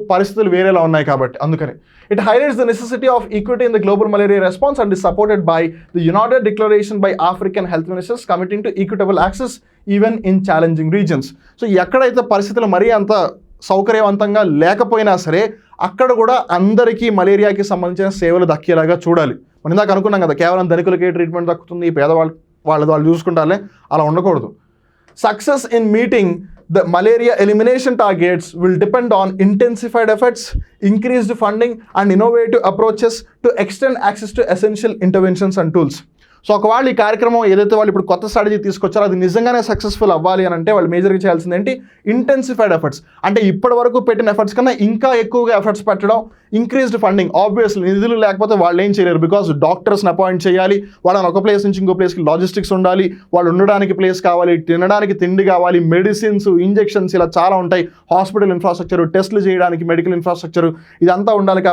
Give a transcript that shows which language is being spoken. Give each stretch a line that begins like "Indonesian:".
Telugu: పరిస్థితులు వేరేలా ఉన్నాయి కాబట్టి.
English: అందుకని it highlights the necessity of equity in the global malaria response and is supported by the united declaration by African health ministers committing to equitable access even in challenging regions.
Telugu: So ఎక్కడైతే పరిస్థితులు మరీ అంత సౌకర్యవంతంగా లేకపోయినా సరే అక్కడ కూడా అందరికీ మలేరియాకి సంబంధించిన సేవలు దక్కేలాగా చూడాలి. మనం ఇందాక అనుకున్నాం కదా, కేవలం ధనికులకే ట్రీట్మెంట్ దక్కుతుంది, వాళ్ళు చూసుకుంటారులే, అలా ఉండకూడదు.
English: Success in meeting the malaria elimination targets will depend on intensified efforts, increased funding, and innovative approaches to extend access to essential interventions and tools.
Telugu: So ఒకవేళ ఈ కార్యక్రమం ఏదైతే వాళ్ళు ఇప్పుడు కొత్త స్ట్రాటజీ తీసుకొచ్చారో అది నిజంగానే సక్సెస్ఫుల్ అవ్వాలి అని అంటే వాళ్ళు మేజర్గా చేయాల్సింది ఏంటి? Intensified efforts. అంటే ఇప్పటి వరకు పెట్టిన ఎఫర్ట్స్ కన్నా ఇంకా ఎక్కువగా ఎఫర్ట్స్ పెట్టడం, ఇంక్రీజ్డ్ ఫండింగ్. ఆబ్వియస్లీ నిధులు లేకపోతే వాళ్ళు ఏం చేయలేరు, బికాస్ డాక్టర్స్ని అపాయింట్ చేయాలి, వాళ్ళని ఒక ప్లేస్ నుంచి ఇంకో ప్లేస్కి లాజిస్టిక్స్ ఉండాలి, వాళ్ళు ఉండడానికి ప్లేస్ కావాలి, తినడానికి తిండి కావాలి, మెడిసిన్స్, ఇంజెక్షన్స్, ఇలా చాలా ఉంటాయి, హాస్పిటల్ ఇన్ఫ్రాస్ట్రక్చర్, టెస్టులు చేయడానికి మెడికల్ ఇన్ఫ్రాస్ట్రక్చర్, ఇదంతా ఉండాలి.